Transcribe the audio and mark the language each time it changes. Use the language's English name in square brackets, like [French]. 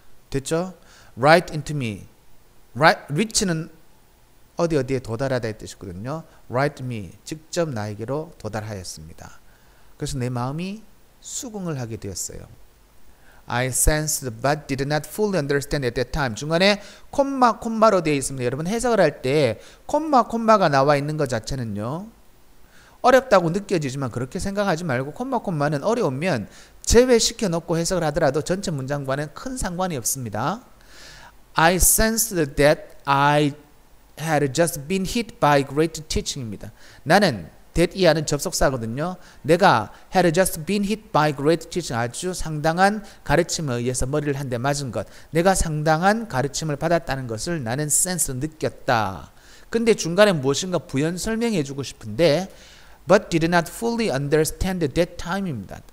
[Korean] 됐죠? [English] right into me. [Korean] reach는 어디에 도달하다의 뜻이거든요. [English] right me. [Korean] 직접 나에게로 도달하였습니다. 그래서 내 마음이 수긍을 하게 되었어요. [English] I sensed but did not fully understand at that time. [Korean] 중간에 콤마로 되어 있습니다. 여러분 해석을 할 때 콤마가 나와 있는 것 자체는요. 어렵다고 느껴지지만 그렇게 생각하지 말고 콤마는 어려우면 제외시켜 놓고 해석을 하더라도 전체 문장과는 큰 상관이 없습니다. [English] I sensed that I had just been hit by great teaching입니다. [Korean] 나는 that 이하는 접속사거든요. 내가 [English] had just been hit by great teaching, [Korean] 아주 상당한 가르침에 의해서 머리를 한 대 맞은 것, 내가 상당한 가르침을 받았다는 것을 나는 sense, 느꼈다. 근데 중간에 무엇인가 부연 설명해 주고 싶은데 [English] but did not fully understand that time [Korean] 입니다.